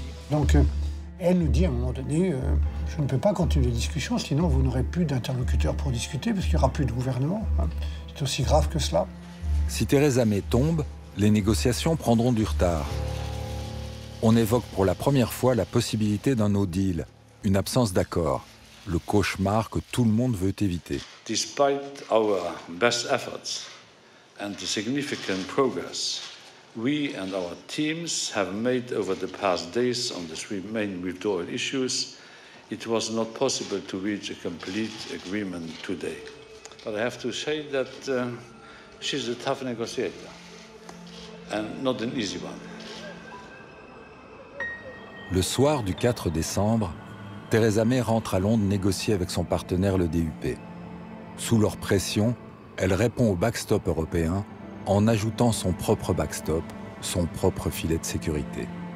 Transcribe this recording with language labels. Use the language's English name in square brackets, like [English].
[French] Donc, elle nous dit à un moment donné, je ne peux pas continuer les discussions, sinon vous n'aurez plus d'interlocuteurs pour discuter, parce qu'il n'y aura plus de gouvernement. C'est aussi grave que cela. Si Theresa May tombe, les négociations prendront du retard. On évoque pour la première fois la possibilité d'un no deal, une absence d'accord, le cauchemar que tout le monde veut éviter. [English] Despite our best efforts and the significant progress we and our teams have made over the past days on the three main withdrawal issues, it was not possible to reach a complete agreement today. But I have to say that she's a tough negotiator and not an easy one. [French] Le soir du 4 décembre, Theresa May rentre à Londres négocier avec son partenaire le DUP. Sous leur pression, elle répond au backstop européen en ajoutant son propre backstop, son propre filet de sécurité.